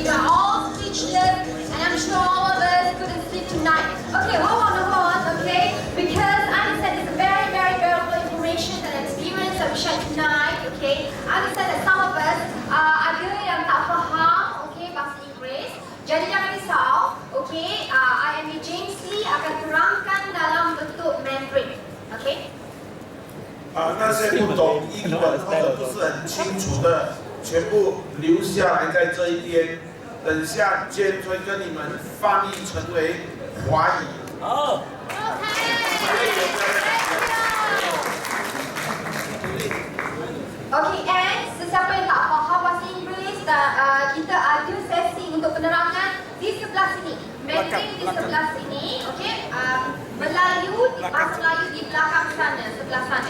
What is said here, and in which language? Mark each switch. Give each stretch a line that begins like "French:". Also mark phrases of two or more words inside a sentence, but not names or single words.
English: You are all speechless, and I'm sure all of us couldn't sleep tonight. Okay, hold on, okay? Because I understand it's a very, very valuable information and experience that we share tonight, okay? I understand that some of us
Malay: ada yang tak faham,
English: okay,
Malay: bahasa Inggeris. Jadi jangan risau, okay? IMB James Lee akan terangkan dalam bentuk Mandarin, okay?
Chinese: 那些不懂英文或者不是很清楚的，全部留下来在这一边。等下 James 会跟你们翻译成为华语。
Malay: 好。
English: Okay, and
Malay: sesiapa yang tak faham bahasa Inggeris, kita ada sesi untuk penerangan di sebelah sini. Mandarin di sebelah sini, okay? Melayu, bahasa Melayu di belakang sana, sebelah sana.